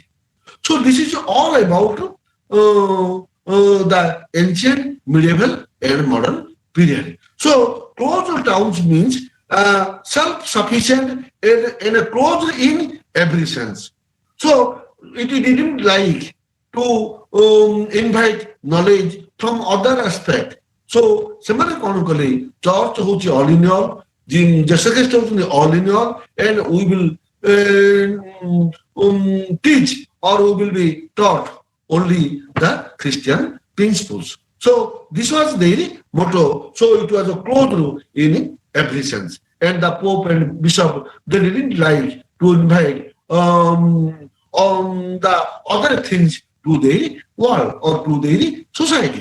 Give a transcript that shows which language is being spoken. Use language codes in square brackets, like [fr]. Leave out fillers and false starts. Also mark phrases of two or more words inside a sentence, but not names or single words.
[en] So this is all about the ancient, medieval, and modern period. So closed towns means self-sufficient and closed in every sense. So it didn't like to invite knowledge from other aspect. So [or] ସେମାନେ କଣ କଲେ ଚର୍ଚ୍ଚ ହଉଛି [en] all in all, Jesus Christ ହଉଛନ୍ତି all in all, and we will teach or we will be taught only the Christian principles. So this was their motto. So it was a closed in every sense. And the Pope and Bishop, they didn't like to invite on the other things to their world or to their society.